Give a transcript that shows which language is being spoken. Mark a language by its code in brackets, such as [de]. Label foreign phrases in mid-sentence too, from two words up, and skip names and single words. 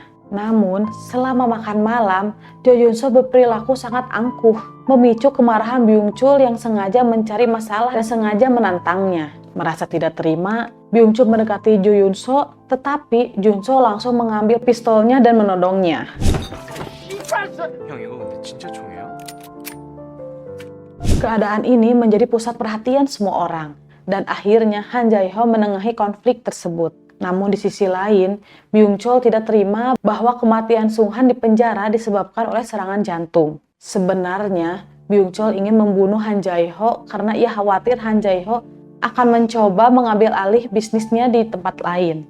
[id] Namun, selama makan malam, Jo Yun-so berperilaku sangat angkuh, memicu kemarahan Byung-chul yang sengaja mencari masalah dan sengaja menantangnya. Merasa tidak terima, Byung-chul mendekati Jo Yun-so, tetapi Yun-so langsung mengambil pistolnya dan menodongnya. [ko] 형 이거 근데 진짜 총이야? [id] Keadaan ini menjadi pusat perhatian semua orang, dan akhirnya Han Jae-ho menengahi konflik tersebut. Namun di sisi lain, Byung-chul tidak terima bahwa kematian Sung Han di penjara disebabkan oleh serangan jantung. Sebenarnya, Byung-chul ingin membunuh Han Jae-ho karena ia khawatir Han Jae-ho akan mencoba mengambil alih bisnisnya di tempat lain.